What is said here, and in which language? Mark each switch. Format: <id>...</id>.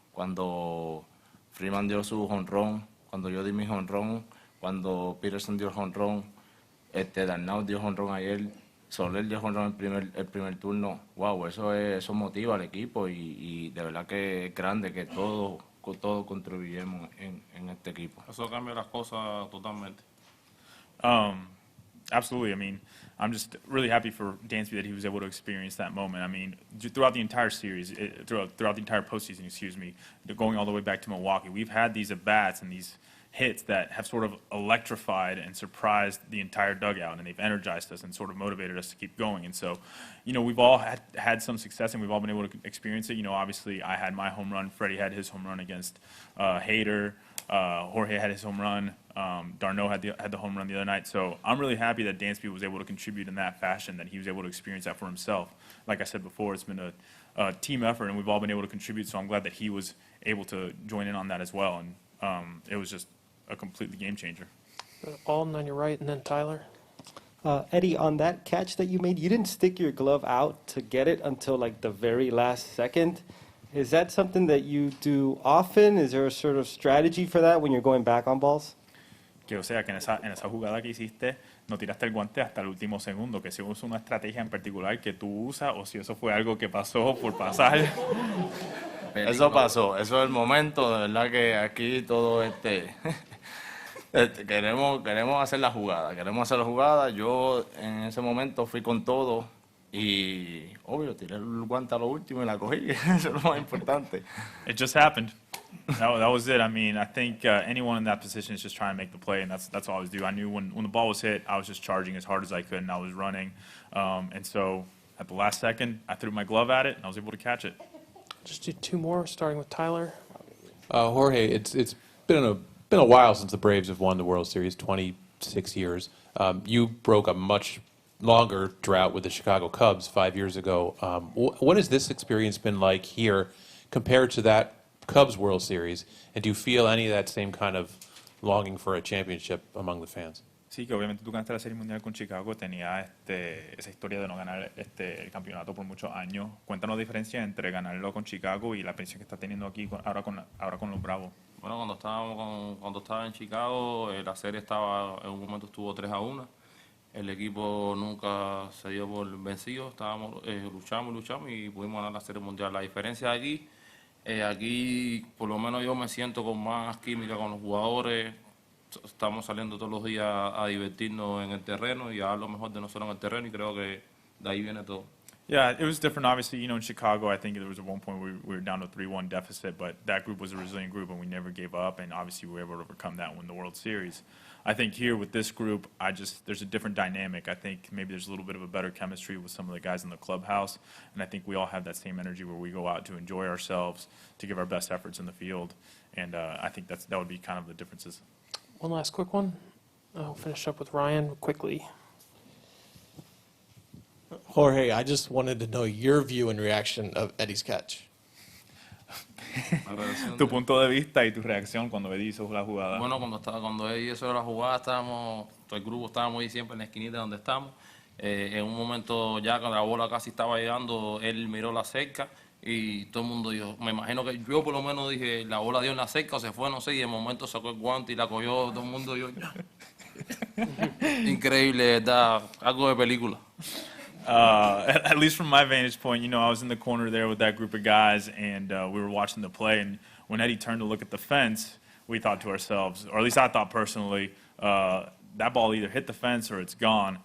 <es>Cuando Freeman dio su jonrón, cuando yo di mi jonrón, cuando Peterson dio el jonrón, Darnau dio jonrón ayer, Soler dio jonrón el primer turno. Wow, eso motiva al equipo y de verdad que es grande que todos contribuyamos en este equipo. Eso cambia las cosas totalmente.</es> <en>Absolutely. I mean, I'm just really happy for Dansby that he was able to experience that moment. I mean, throughout the entire series, throughout the entire postseason, excuse me, going all the way back to Milwaukee, we've had these at-bats and these hits that have sort of electrified and surprised the entire dugout, and they've energized us and sort of motivated us to keep going. And so, we've all had some success, and we've all been able to experience it. Obviously, I had my home run. Freddie had his home run against Hader. Jorge had his home run. Darno had the home run the other night. So I'm really happy that Dansby was able to contribute in that fashion, that he was able to experience that for himself. Like I said before, it's been a team effort, and we've all been able to contribute. So I'm glad that he was able to join in on that as well. And it was just a completely game changer. Alden on your right, and then Tyler. Eddie, on that catch that you made, you didn't stick your glove out to get it until like the very last second. Is that something that you do often? Is there a sort of strategy for that when you're going back on balls?</en> <es>Que o sea, que en esa jugada que hiciste, no tiraste el guante hasta el último segundo, que si usa una estrategia en particular que tú usas, o si eso fue algo que pasó por pasar. Eso pasó, eso es el momento, de verdad que aquí todo queremos hacer la jugada, yo en ese momento fui con todo y obvio tiré el guante a lo último y la cogí, eso es lo más importante.</es> <en>It just happened. That was it. I mean, I think anyone in that position is just trying to make the play, and that's all I was doing. I knew when the ball was hit, I was just charging as hard as I could, and I was running. And so at the last second, I threw my glove at it, and I was able to catch it. Just do two more, starting with Tyler. Jorge, it's been a while since the Braves have won the World Series, 26 years. You broke a much longer drought with the Chicago Cubs 5 years ago. What has this experience been like here compared to that Cubs World Series? And do you feel any of that same kind of longing for a championship among the fans?</en> <es>Sí, que obviamente tú ganaste la Serie Mundial con Chicago, tenía esa historia de no ganar el campeonato por muchos años. Cuéntanos la diferencia entre ganarlo con Chicago y la experiencia que está teniendo aquí ahora con los Bravos. Bueno, cuando estaba en Chicago, la serie en un momento estuvo 3-1. El equipo nunca se dio por vencido, luchamos y pudimos ganar la Serie Mundial. La diferencia de aquí por lo menos yo me siento con más química con los jugadores. Estamos saliendo todos los días a divertirnos en el terreno y a dar lo mejor de nosotros en el terreno, y creo que de ahí viene todo.</es> <en>Yeah, it was different. Obviously, in Chicago, I think there was at one point where we were down to 3-1 deficit, but that group was a resilient group, and we never gave up, and obviously we were able to overcome that and win the World Series. I think here with this group, there's a different dynamic. I think maybe there's a little bit of a better chemistry with some of the guys in the clubhouse, and I think we all have that same energy where we go out to enjoy ourselves, to give our best efforts in the field, and I think that would be kind of the differences. One last quick one. I'll finish up with Ryan quickly. Jorge, I just wanted to know your view and reaction of Eddie's catch.</en> <es>Tu punto de vista y tu reacción cuando Eddie hizo la jugada. Bueno, cuando Eddie hizo la jugada, todo el grupo estábamos ahí siempre en la esquinita donde estamos. En un momento ya cuando la bola casi estaba llegando, él miró la cerca y todo el mundo dijo, me imagino que yo por lo menos dije, la bola dio en la cerca o se fue, no sé, y de momento sacó el guante y la cogió, todo el mundo dio. Increíble, ¿verdad? Algo de película.</es> <en>At least from my vantage point, I was in the corner there with that group of guys, and we were watching the play. And when Eddie turned to look at the fence, we thought to ourselves, or at least I thought personally, that ball either hit the fence or it's gone.</en>